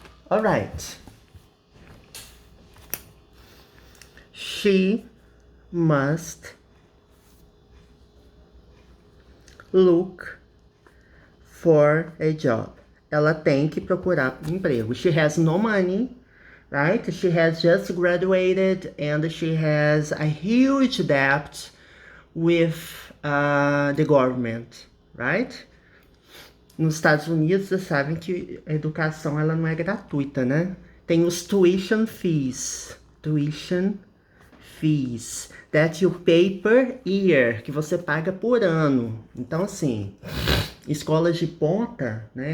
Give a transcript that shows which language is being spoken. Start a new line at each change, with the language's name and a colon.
English: Alright. She must look for a job.
Portuguese: Ela tem que procurar um emprego.
English: She has no money, right? She has just graduated and she has a huge debt with the government, right?
Portuguese: Nos Estados Unidos, vocês sabem que a educação ela não é gratuita, né? Tem os tuition fees. Tuition fees.
English: That you pay per year.
Portuguese: Que você paga por ano. Então, assim, escolas de ponta, né?